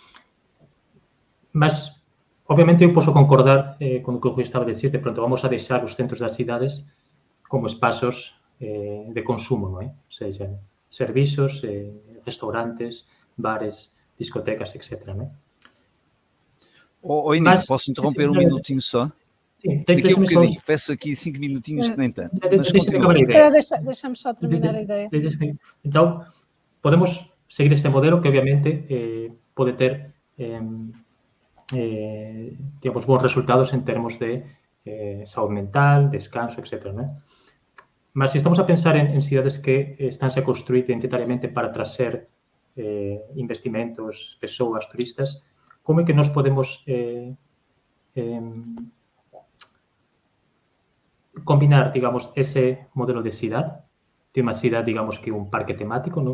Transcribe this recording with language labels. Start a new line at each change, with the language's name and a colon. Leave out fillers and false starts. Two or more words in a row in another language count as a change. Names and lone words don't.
Galician: Mas, obviamente, eu posso concordar con o que o Rui estaba a decir, de pronto, vamos a deixar os centros das cidades como espazos de consumo, non é? O seja, servizos, restaurantes, bares, discotecas, etc. Non é?
Portuguese: Oi, Nico, posso interromper um minutinho só? Sim, daqui a um bocadinho, peço aqui 5 minutinhos, nem tanto. Mas continua. Deixamos só terminar a ideia.
Galician: Então, podemos seguir este modelo que, obviamente, pode ter digamos, bons resultados en termos de saúde mental, descanso, etc. Né? Mas se estamos a pensar en cidades que estánse a construir identitariamente para trazer investimentos, persoas, turistas, como é que nós podemos combinar, digamos, ese modelo de cidade, de unha cidade, digamos, que un parque temático, non?